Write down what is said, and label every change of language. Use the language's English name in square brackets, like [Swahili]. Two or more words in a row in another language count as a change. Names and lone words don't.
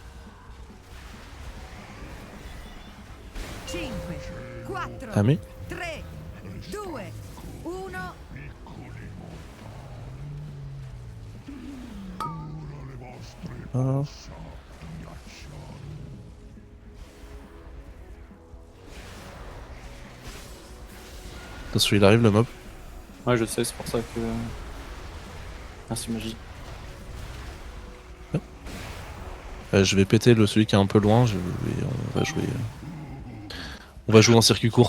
[French] 5, 4, Amé. 3, 2, 1. [Italian] Piccoli mortali. Ora le vostre Ah. ossa ghiacciate. [French] Attention, il arrive le mob. Ouais, je sais, c'est pour ça que. Merci, magie. Je vais péter celui qui est un peu loin, et on va jouer en circuit court.